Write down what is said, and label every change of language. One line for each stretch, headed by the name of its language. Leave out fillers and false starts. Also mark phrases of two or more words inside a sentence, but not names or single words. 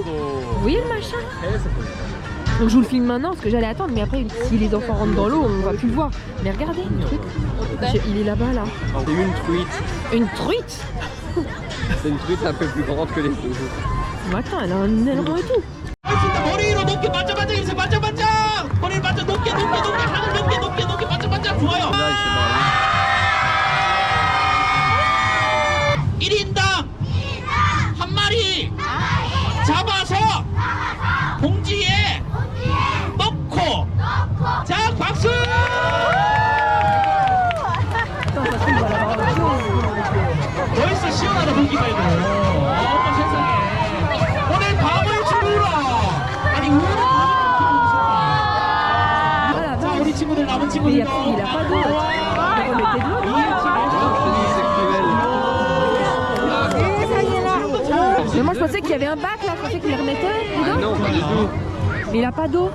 French: Vous voyez le machin? Donc je vous le filme maintenant parce que j'allais attendre. Mais après, si les enfants rentrent dans l'eau, on va plus le voir. Mais regardez, le truc. Il est là-bas, là. C'est une truite. Une truite? C'est une truite un peu plus grande que les autres. Mais attends, elle a un aileron et tout.
Korean: 머리로 높게 반짝반짝 이렇게 반짝반짝 머리를 반짝 높게 하늘 높게 반짝반짝 좋아요. 1인당 한 마리 잡아서 봉지에 넣고 자 박수. 벌써 시원하다 보기만 해도. 어머 세상에. 오늘 밤을 주무라. 아니 오늘 밤을 자 우리 친구들 남은
French: Mais
Korean: 친구들.
French: il a pas d'eau. On mettait de l'eau. Mais moi je pensais qu'il y avait un bac là, je pensais qu'il les remettait. Ah non, pas du tout. Mais il a pas d'eau.